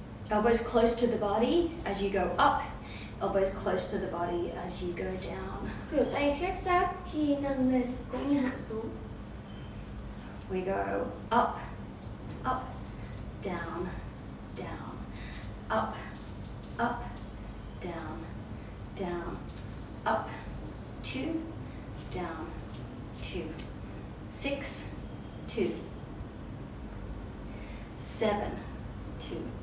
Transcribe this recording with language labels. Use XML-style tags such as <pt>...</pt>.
<en>Elbows close to the body as you go up. Elbows close to the body as you go down.</en> <vi>Khuỷu tay khép sát khi nâng lên cũng như hạ xuống.</vi> <en>We go up, up, down, down, up, up, down, down, up, 2, down, 2, 6, 2, 7, 2,</en>